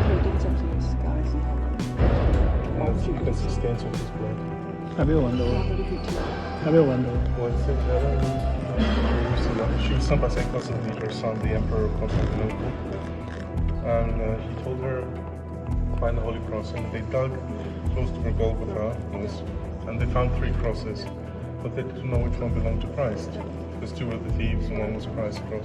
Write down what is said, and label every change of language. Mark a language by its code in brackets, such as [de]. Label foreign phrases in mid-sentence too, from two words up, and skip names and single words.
[en] That's the consistency of his blood. [yue] 喺邊度揾到？喺邊度揾到？ [en] Was it Jerusalem? She was sent by St. Constantine, her son, the Emperor of Constantinople. And he told her, find the Holy Cross. And they dug close to where Golgotha was, and they found 3 crosses. But they didn't know which one belonged to Christ. Because 2 were the thieves and 1 was Christ's cross.